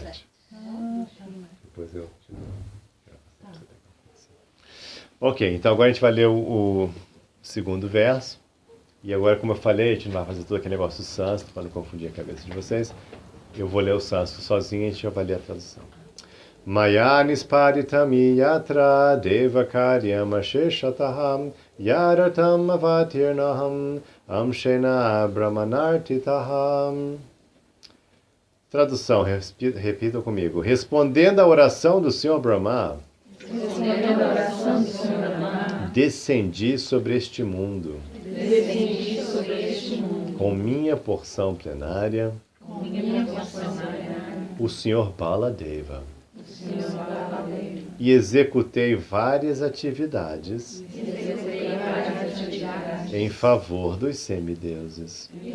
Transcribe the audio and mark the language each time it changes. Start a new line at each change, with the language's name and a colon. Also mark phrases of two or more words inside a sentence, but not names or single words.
Portuguese: Ah, Depois eu te dou. Ok, então agora a gente vai ler o segundo verso. E agora, como eu falei, a gente não vai fazer todo aquele negócio do sânscrito para não confundir a cabeça de vocês. Eu vou ler o sânscrito sozinho e a gente já vai ler a tradução.
Sanskrit: Maya nisparitam yatra devakaryam asheshataham yaratam avatirnaham amshena brahmanartitaham.
Portuguese: Tradução, repita comigo. Respondendo à oração do Senhor Brahma, descendi sobre este mundo, com minha porção plenária, o Senhor Baladeva, e executei várias atividades em favor dos semideuses.